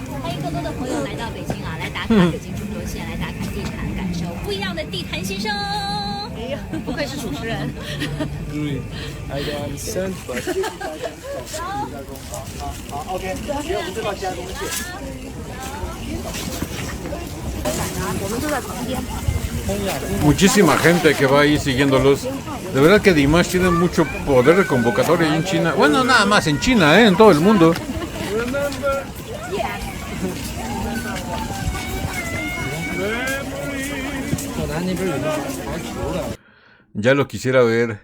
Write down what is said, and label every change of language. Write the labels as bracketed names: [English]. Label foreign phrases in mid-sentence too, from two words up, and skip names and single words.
[Chinese] 欢迎更多的朋友来到北京啊，来打卡北京中轴线，来打卡地坛，感受不一样的地坛新生。哎呀，不愧是主持人。好 ，OK， 没有，不知道其他东西。我们就在旁边。 [Spanish] Muchísima gente que va ahí siguiéndolos. De verdad que Dimash tiene mucho poder de convocatoria ahí en China. Bueno, nada más en China, en todo el mundo. Ya lo quisiera ver.